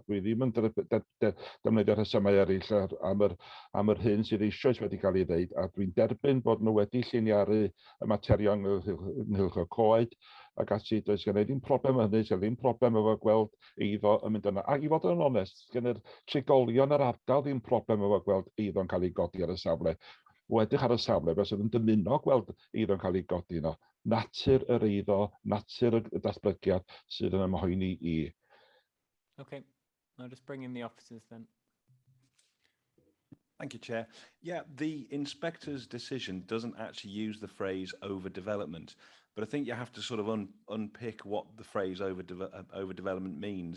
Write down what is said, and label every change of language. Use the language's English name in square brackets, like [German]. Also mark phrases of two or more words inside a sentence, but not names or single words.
[Welsh] Dwi ddim yn defnyddio rhesymau eraill am yr hyn sydd eisoes wedi cael ei ddeud, a dwi'n derbyn bod nhw wedi lliniaru y materion ynghylch y coed, ac ati, does gen i ddim problem hynny, sydd ddim problem efo gweld eiddo yn mynd yna. Ac I fod yn onest, gen yr trigolion yr ardal ddim problem efo gweld eiddo'n cael ei godi ar y safle. O edrych ar y safle, fe sydd yn dymuno gweld eiddo'n cael ei godi yno. Natur yr eiddo, natur y datblygiad sydd yn ymhoeni I. [English] Okay, I'll just bring in the officers then. Thank you, Chair. Yeah, the inspector's decision doesn't actually use the phrase overdevelopment, but I think you have to sort of unpick what the phrase overdevelopment means.